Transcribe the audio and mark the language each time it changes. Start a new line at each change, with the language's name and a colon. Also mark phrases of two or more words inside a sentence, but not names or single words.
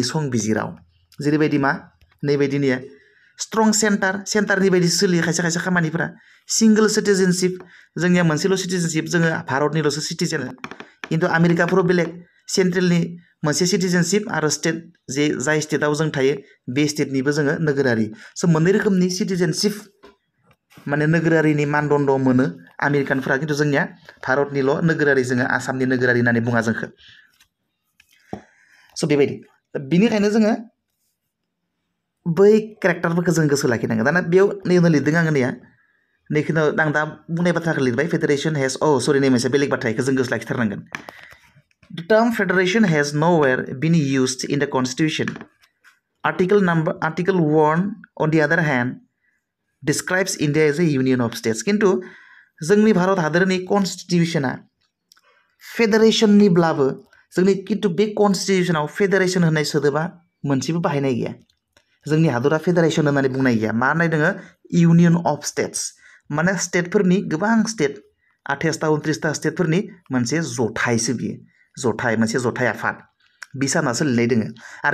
Bodo: संबिजिराव जेरैबायदि मा नैबायदिनिया
English: strong centre
Bodo: बायदि सोलियो खायसे खायसे खामानिफोरा
English: single citizenship
Bodo: जोंनिया मोनसेल' सिटिजेनशिप जोङो भारतनिल'सो सिटिजेन खिन्थु आमेरिकाफोराव बेलेग सेन्ट्रेलनि मोनसे सिटिजेनशिप आरो स्टेट जाय स्टेटआव जों थायो बे स्टेटनिबो जोङो नोगोरारि स' मोननै रोखोमनि सिटिजेनशिप माने नोगोरारिनि मानदण्ड मोनो आमेरिकानफोरा खिन्थु जोंनिया भारतनिल' नोगोरारि जोङो आसामनि नोगोरारि होननानै बुङा जोंखौ स' बेबायदि बिनिखायनो जोङो बै केरेक्टारफोरखौ जों गोसो लाखिनांगोन दाना बेयाव नैयावनो लिरदों आङो नैखौनो आं दा बुंनाय बाथ्राखौ लिरबाय फेडारेसन हेज नै मोनसे बेलेग बाथ्राखौ जों गोसो लाखिथारनांगोन
English: The term federation has nowhere been used in the constitution. Article 1 on the other hand describes India as a union of states.
Bodo: किन्तु जोंनि भारत हादरनि कन्स्टिटिउसना फेडारेसननिब्लाबो जोंनि किन्तु बे कन्स्टिटिउसनाव फेडारेसन होननाय सोदोबा मोनसेबो बाहायनाय गैया जोंनि हादरा फेडारेसन होननानै बुंनाय गैया मा होननाय दोङो इउनियन
English: of states
Bodo: माने स्टेटफोरनि गोबां स्टेट 28टा 29टा स्टेटफोरनि मोनसे जथायसो बियो मोनसे जथाय आफाद बिसानासो लिरनाय दोङो आरो